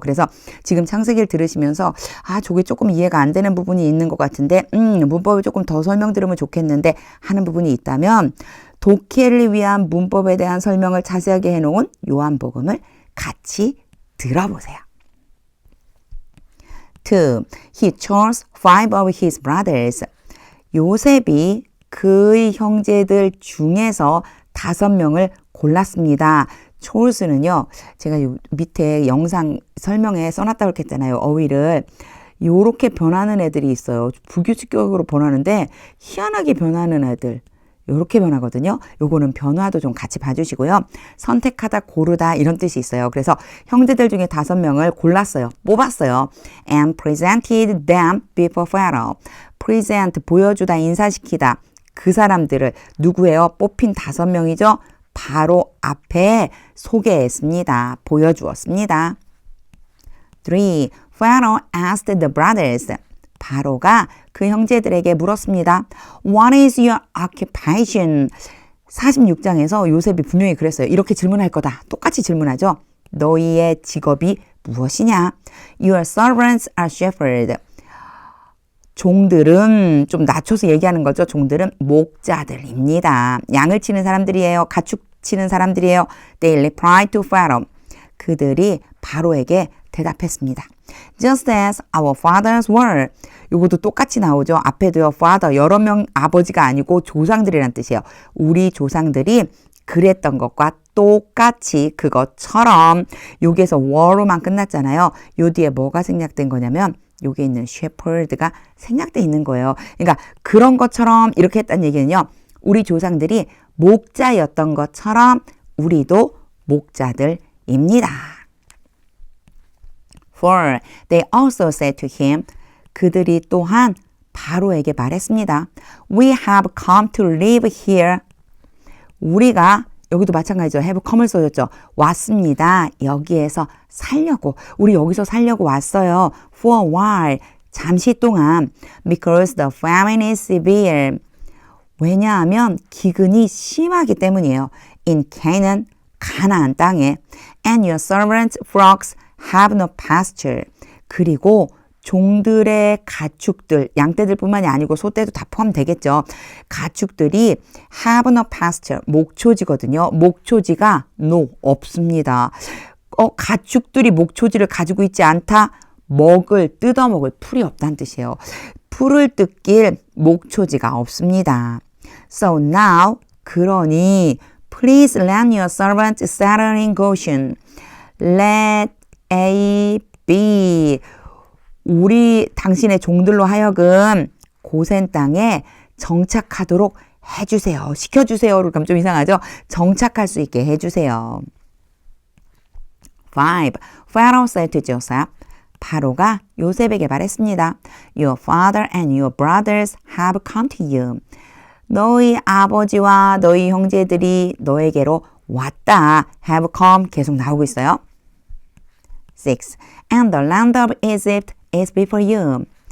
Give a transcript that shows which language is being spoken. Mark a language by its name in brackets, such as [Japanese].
[Korean] 그래서 지금 창세기를 들으시면서 저게 조금 이해가 안 되는 부분이 있는 것 같은데 문법을 조금 더 설명드리면 좋겠는데 하는 부분이 있다면 독해를 위한 문법에 대한 설명을 자세하게 해놓은 요한복음을 같이 들어보세요. 2. [English] He chose 5 of his brothers. [Korean] 요셉이 그의 형제들 중에서 5명을 골랐습니다. chose는요, 제가 밑에 영상 설명에 써놨다고 했잖아요. 어휘를. 요렇게 변하는 애들이 있어요. 불규칙적으로 변하는데 희한하게 변하는 애들. 요렇게 변하거든요. 요거는 변화도 좀 같이 봐주시고요. 선택하다, 고르다 이런 뜻이 있어요. 그래서 형제들 중에 5명을 골랐어요. 뽑았어요. [English] And presented them before Pharaoh. [Korean] present, 보여주다, 인사시키다. 그 사람들을 누구예요? 뽑힌 5명이죠. 바로 앞에 소개했습니다. 보여주었습니다. 3. [English] Pharaoh asked the brothers. [Korean] 바로가 그 형제들에게 물었습니다. [English] What is your occupation? [Korean] 46장에서 요셉이 분명히 그랬어요. 이렇게 질문할 거다. 똑같이 질문하죠. 너희의 직업이 무엇이냐? [English] Your servants are shepherds. [Korean] 종들은, 좀 낮춰서 얘기하는 거죠. 종들은 목자들입니다. 양을 치는 사람들이에요. 가축 치는 사람들이에요. [English] They replied to Pharaoh. [Korean] 그들이 바로에게 대답했습니다. [English] Just as our fathers were. [Korean] 요것도 똑같이 나오죠. 앞에도요. father, 여러 명 아버지가 아니고 조상들이란 뜻이에요. 우리 조상들이 그랬던 것과 똑같이 그것처럼. 여기에서 were로만 끝났잖아요. 요 뒤에 뭐가 생략된 거냐면 여기에 있는 shepherd가 생략돼 있는 거예요. 그러니까 그런 것처럼 이렇게 했다는 얘기는요. 우리 조상들이 목자였던 것처럼 우리도 목자들입니다. [English] 4. They also said to him. [Korean] 그들이 또한 바로에게 말했습니다. [English] We have come to live here. [Korean] 우리가 여기도 마찬가지죠. have come을 써줬죠. 왔습니다. 여기에서 살려고. 우리 여기서 살려고 왔어요. [English] For a while. [Korean] 잠시 동안. [English] Because the famine is severe. [Korean] 왜냐하면 기근이 심하기 때문이에요. [English] In Canaan, [Korean] 가나안 땅에. [English] And your servants' flocks have no pasture. [Korean] 그리고 종들의 가축들, 양떼들뿐만이 아니고 소떼도 다 포함되겠죠. 가축들이 [English] have no pasture, [Korean] 목초지거든요. 목초지가 no, 없습니다. 가축들이 목초지를 가지고 있지 않다. 뜯어먹을 풀이 없다는 뜻이에요. 풀을 뜯길 목초지가 없습니다. [English] So now, [Korean] 그러니 [English] please let your servant settle in Goshen. Let A be. [Korean] 우리 당신의 종들로 하여금 고센 땅에 정착하도록 해주세요. 시켜주세요를 그럼 좀 이상하죠? 정착할 수 있게 해주세요. [English] 5. Pharaoh said to Joseph. [Korean] 바로가 요셉에게 말했습니다. [English] Your father and your brothers have come to you. [Korean] 너희 아버지와 너희 형제들이 너에게로 왔다. have come 계속 나오고 있어요. 6. [English] And the land of Egypt is before you.